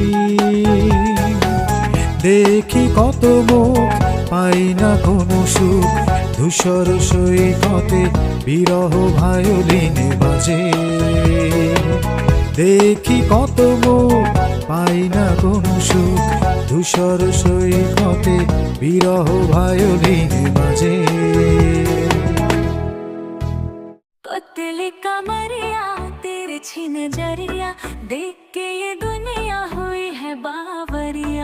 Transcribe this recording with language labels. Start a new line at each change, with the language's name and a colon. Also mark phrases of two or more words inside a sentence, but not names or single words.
Bangla: দেখি কত মুখ, পাই না কোনো সুখ, ধূসর সৈকতে বিরহ ভায়োলিন বাজে। দেখি কত মুখ, পাই না কোনো সুখ, ধূসর সৈকতে বিরহ ভায়োলিন বাজে।
Hindi: पतली कमरिया तिरछी नजरिया, देख के ये दुनिया हुई है बावरिया।